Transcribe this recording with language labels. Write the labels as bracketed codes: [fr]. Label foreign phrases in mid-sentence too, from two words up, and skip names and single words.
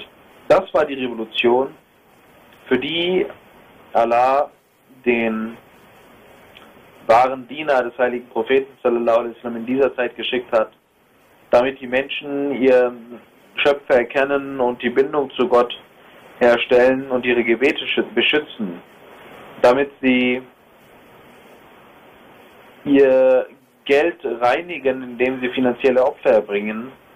[de] Das war die Revolution, für die Allah den wahren Diener des heiligen Propheten [ar] صلى الله عليه وسلم [de] in dieser Zeit geschickt hat, damit die Menschen ihren Schöpfer erkennen und die Bindung zu Gott herstellen und ihre Gebete beschützen, damit sie ihr Geld reinigen, indem sie finanzielle Opfer erbringen.